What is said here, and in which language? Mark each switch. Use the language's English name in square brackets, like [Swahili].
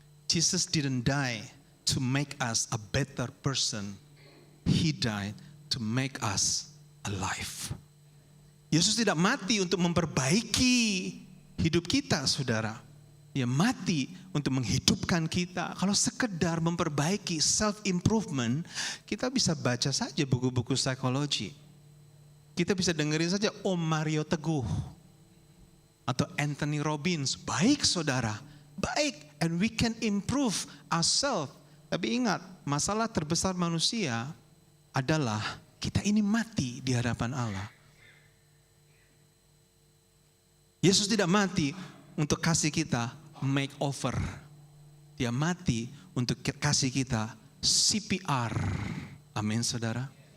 [English] Jesus didn't die to make us a better person. He died to make us alive. [Indonesian] Yesus tidak mati untuk memperbaiki hidup kita, saudara. Dia mati untuk menghidupkan kita. Kalau sekedar memperbaiki self-improvement, kita bisa baca saja buku-buku psikologi. Kita bisa dengerin saja Om Mario Teguh atau Anthony Robbins. Baik saudara, baik. [English] And we can improve ourselves. [Indonesian] Tapi ingat, masalah terbesar manusia adalah kita ini mati di hadapan Allah. Yesus tidak mati untuk kasih kita makeover. Dia mati untuk kasih kita CPR. Amin saudara.